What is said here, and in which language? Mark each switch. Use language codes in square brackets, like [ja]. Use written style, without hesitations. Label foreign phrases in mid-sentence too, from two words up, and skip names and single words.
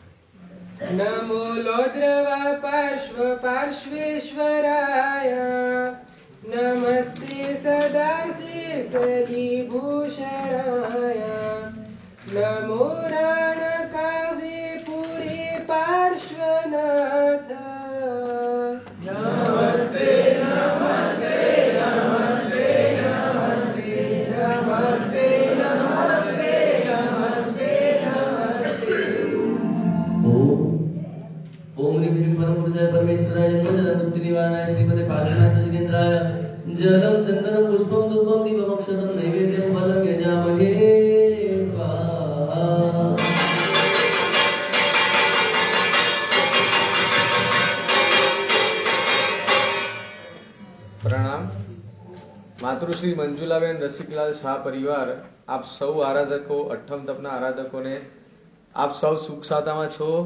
[sa] નમો લોદ્રવા પાર્શ્વેશ્વરાય, નમસ્તે સદાશિષલીભૂષણાય, નમો રાણકાવ્યપુરી પાર્શ્વનાથ, નમસ્તે નમસ્તે નમસ્તે નમસ્તે નમસ્તે નમસ્તે નમસ્તે નમસ્તે. ओम ह्रीं श्रीं परम पुरुषाय परमेश्वराय जन्मजन्म मृत्यु निवारणाय श्रीमते पार्श्वनाथ जिनेन्द्राय जलम चंदनम पुष्पम धूपम दीपम अक्षतम नैवेद्यम फलम यजामहे स्वाहा. [gu] પ્રણામ. માતૃશ્રી મંજુલાબેન રસિકલાલ શાહ પરિવાર, આપ સૌ આરાધકો, અઠ્ઠમ તપના આરાધકોને આપ સૌ સુખ સાતામાં છો?